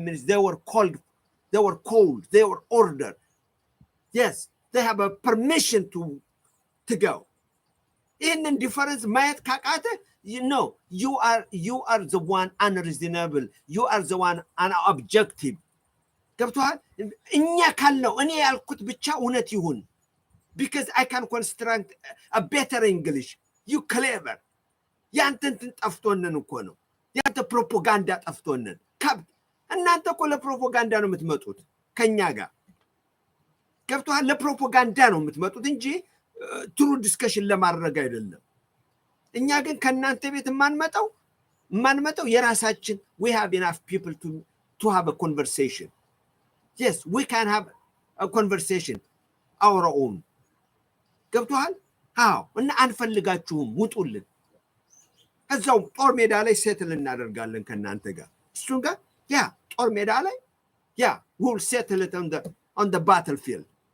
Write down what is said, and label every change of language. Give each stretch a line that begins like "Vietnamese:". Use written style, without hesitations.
English: They were called, they were ordered. Yes, they have a permission to go. In difference
Amharic: ማየት ካቃተ
English: you are the one unreasonable. You are the one unobjective.
Amharic: ገብቷል? እኛ ካልነው እኔ ያልኩት ብቻ እውነት ይሁን
English: because I can construct a better English. You clever.
Amharic: ያንተን ጠፍቶነን እኮ ነው። ያንተ ፕሮፓጋንዳ ጠፍቶነን። እናንተ እኮ ለፕሮፓጋንዳ ነው የምትመጡት ከኛ ጋር። ገብቷል? ለፕሮፓጋንዳ ነው የምትመጡት እንጂ ትሩ ዲስከሽን ለማድረግ አይደለም። እኛ ግን ከናንተ ቤት ማንመጣው የራሳችን
English: we have enough people to have a conversation. Yes, we can have a conversation our own.
Amharic: ገብቷል? አዎ። እና አንፈልጋችሁም፣ ውጡልን። እዛው ጦር ሜዳ ላይ ሴትል እናደርጋለን ከናንተ ጋር። እሱን ጋር ጦር ሜዳ ላይ
English: we'll settle it on the battlefield.